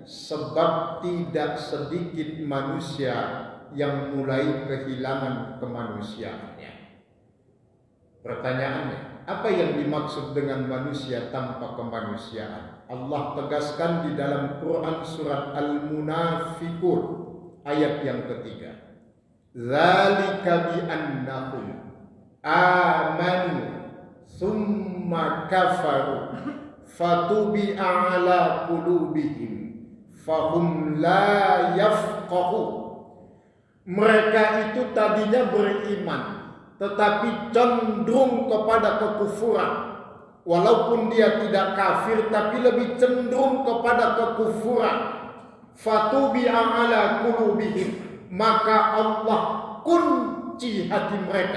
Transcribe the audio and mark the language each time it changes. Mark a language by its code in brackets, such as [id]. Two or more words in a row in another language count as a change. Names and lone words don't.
[id] Sebab tidak sedikit manusia yang mulai kehilangan kemanusiaannya. Pertanyaannya, apa yang dimaksud dengan manusia tanpa kemanusiaan? Allah tegaskan di dalam Quran surat Al-Munafiqun ayat yang ketiga. [ar] ذلك بأنهم آمنوا ثم كفروا فطبع على قلوبهم فهم لا يفقهون. [id] Mereka itu tadinya beriman, tetapi cenderung kepada kekufuran. Walaupun dia tidak kafir, tapi lebih cenderung kepada kekufuran. [ar] فطبع على قلوبهم, [id] maka Allah kunci hati mereka.